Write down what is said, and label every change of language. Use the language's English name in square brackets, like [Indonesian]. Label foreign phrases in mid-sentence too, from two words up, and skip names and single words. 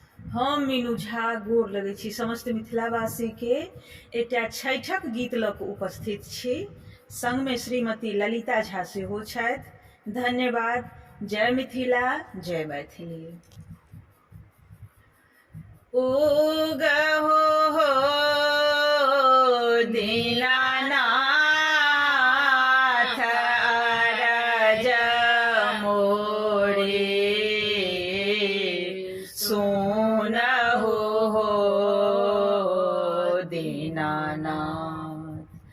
[Maithili] हम मीनू झा गोर लगै छी समस्त मिथिलावासी के एकटा छठिक गीत लऽ कऽ उपस्थित छी। संगमे श्रीमती ललिता झा सेहो छथि। धन्यवाद। जय मिथिला, जय मैथिली। उगहो हो दीनानाथ अरज मोरे, सुनहो हो दीनानाथ।